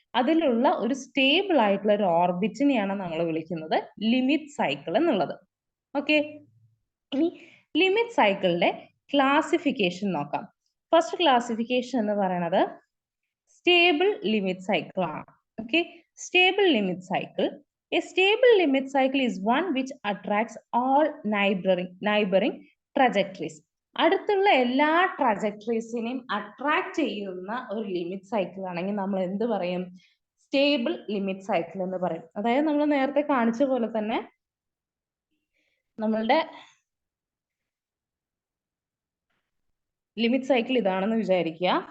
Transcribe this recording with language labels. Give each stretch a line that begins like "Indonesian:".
Malayalam: അതിലുള്ള ഒരു സ്റ്റേബിൾ ആയിട്ടുള്ള ഒരു ഓർബിറ്റിനെയാണ് നമ്മൾ വിളിക്കുന്നത് ലിമിറ്റ് സൈക്കിൾ എന്നുള്ളത്. ഓക്കെ, ഇനി ലിമിറ്റ് സൈക്കിളിന്റെ ക്ലാസിഫിക്കേഷൻ നോക്കാം. ഫസ്റ്റ് ക്ലാസിഫിക്കേഷൻ എന്ന് പറയുന്നത് സ്റ്റേബിൾ ലിമിറ്റ് സൈക്കിൾ ആണ്.
English: Okay, stable limit cycle. A stable limit cycle is one which attracts all neighboring trajectories.
Malayalam: അടുത്തുള്ള എല്ലാ ട്രജക്ടറീസിനെയും അട്രാക്ട് ചെയ്യുന്ന ഒരു ലിമിറ്റ് സൈക്കിൾ ആണെങ്കിൽ നമ്മൾ എന്ത് പറയും? സ്റ്റേബിൾ ലിമിറ്റ് സൈക്കിൾ എന്ന് പറയും. അതായത് നമ്മൾ നേരത്തെ കാണിച്ച പോലെ തന്നെ നമ്മളുടെ ലിമിറ്റ് സൈക്കിൾ ഇതാണെന്ന് വിചാരിക്കുക.